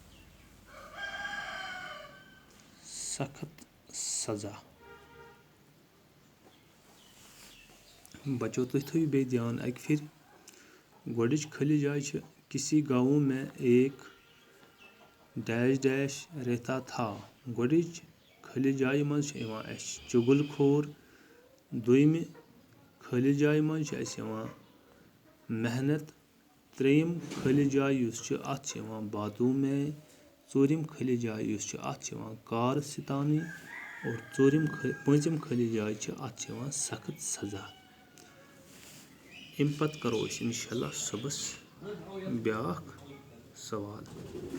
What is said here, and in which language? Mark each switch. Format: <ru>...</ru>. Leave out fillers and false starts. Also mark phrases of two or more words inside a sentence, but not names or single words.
<hi>सख्त सजा।</hi> <ks>बच्चों तुम थो बे ध्यान अक फिर गोडिच खाली जाय</ks> <hi>किसी गाँव में एक डैश डैश रहता था।</hi> <ks>गोडिच खाली जाय मज चुगलखोर। दुयम खाली जाय मज मेहनत। त्रेयम खाली जाय</ks> <hi>बातों में।</hi> <ks>चोरिम खाली जाय कारस्तानी और पांचम खाली जाय</ks> <hi>सख्त सजा।</hi> <ks>अम पत करो इंशाअल्लाह सुबस ब्याख सवाल।</ks>